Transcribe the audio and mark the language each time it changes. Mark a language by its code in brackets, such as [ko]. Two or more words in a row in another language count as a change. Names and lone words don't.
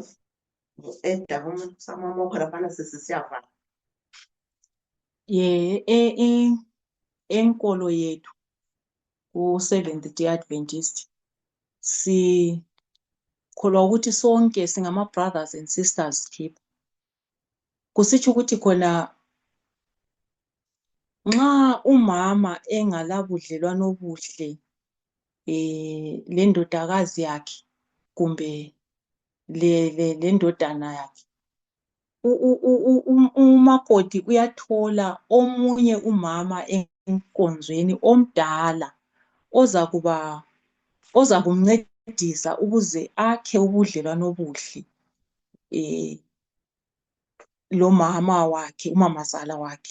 [nd] Edabuma samamokho laphana sesiyavala. Enkolo yethu ku-Seventh Day Adventist sikholwa ukuthi sonke singama [en] brothers and sisters keep. [nd] Kusitsho ukuthi khona nxa umama engalabudlelwano obuhle lendodakazi yakhe kumbe lendodana yakhe, umakoti uyathola omunye umama enkonzweni omdala ozakumncedisa ukuze akhe ubudlelwano obuhle lomama wakhe, umamazala wakhe.